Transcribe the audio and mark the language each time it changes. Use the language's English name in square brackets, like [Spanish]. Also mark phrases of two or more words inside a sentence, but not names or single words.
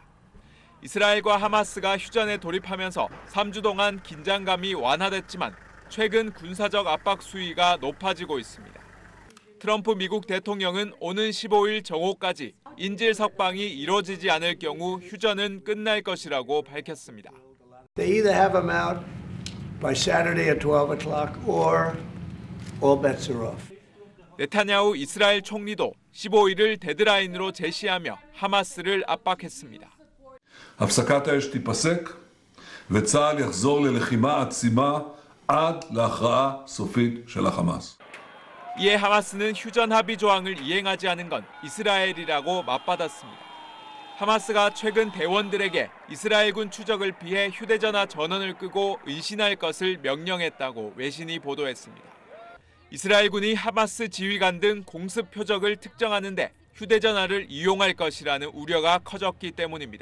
[Korean] 이스라엘과 하마스가 휴전에 돌입하면서 3주 동안 긴장감이 완화됐지만 최근 군사적 압박 수위가 높아지고 있습니다. 트럼프 미국 대통령은 오는 15일 정오까지 인질 석방이 이뤄지지 않을 경우 휴전은 끝날 것이라고 밝혔습니다. [English] They either have him out by Saturday at 12 o'clock or all bets are off. [Korean] 네타냐후 이스라엘 총리도 15일을 데드라인으로 제시하며 하마스를 압박했습니다. [Hebrew] הפסקת האש תיפסק וצה"ל יחזור ללחימה עצימה עד להכרעה סופית של החמאס. [Korean] 이에 하마스는 휴전 합의 조항을 이행하지 않은 건 이스라엘이라고 맞받았습니다. 하마스가 최근 대원들에게 이스라엘군 추적을 피해 휴대전화 전원을 끄고 의신할 것을 명령했다고 외신이 보도했습니다. 이스라엘군이 하마스 지휘관 등 공습 표적을 특정하는 데 휴대전화를 이용할 것이라는 우려가 커졌기 때문입니다.